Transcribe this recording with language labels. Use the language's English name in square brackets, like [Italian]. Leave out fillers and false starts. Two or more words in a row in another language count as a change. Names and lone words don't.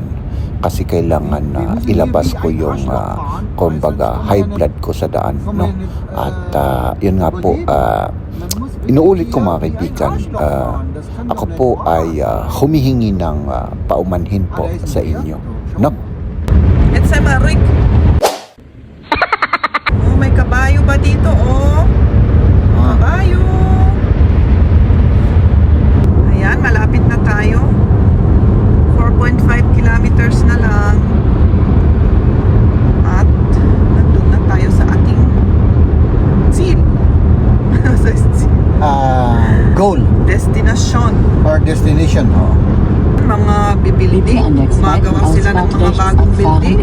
[Filipino] Kasi kailangan na ilabas ko yung kumbaga high blood ko sa daan, no? At yun nga po, inuulit ko, mga kaibigan, ako po ay humihingi ng paumanhin po sa inyo, no? [English] It's a Rick. [Filipino] May kabayo ba dito? Kabayo. Ayan, malapit na tayo. 4.5 kilometers na lang. At nandun na tayo sa ating seal. Goal Destination. or destination, Mga bibili [German] Bitte an der [Filipino] gumagawa [German] zweiten [Filipino] sila ng [German] Ausfahrt [Filipino] mga [German] rechts [Filipino] bagong [German] abfahren [Filipino] building.